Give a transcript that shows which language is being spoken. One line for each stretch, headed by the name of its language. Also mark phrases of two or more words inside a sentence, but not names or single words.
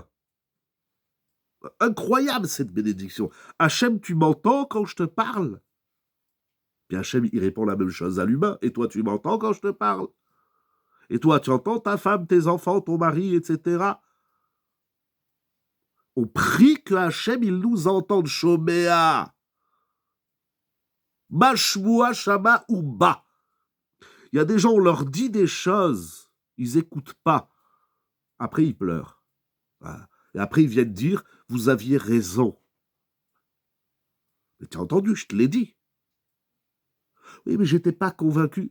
French: Incroyable cette bénédiction. Hachem, tu m'entends quand je te parle? Puis Hachem, il répond la même chose à l'humain. Et toi, tu m'entends quand je te parle? Et toi, tu entends ta femme, tes enfants, ton mari, etc. On prie que Hachem, il nous entende. Shomea. Mashmua shama ou ba. Il y a des gens, on leur dit des choses, ils n'écoutent pas. Après, ils pleurent. Voilà. Et après, ils viennent dire, vous aviez raison. Mais tu as entendu, je te l'ai dit. Oui, mais j'étais pas convaincu.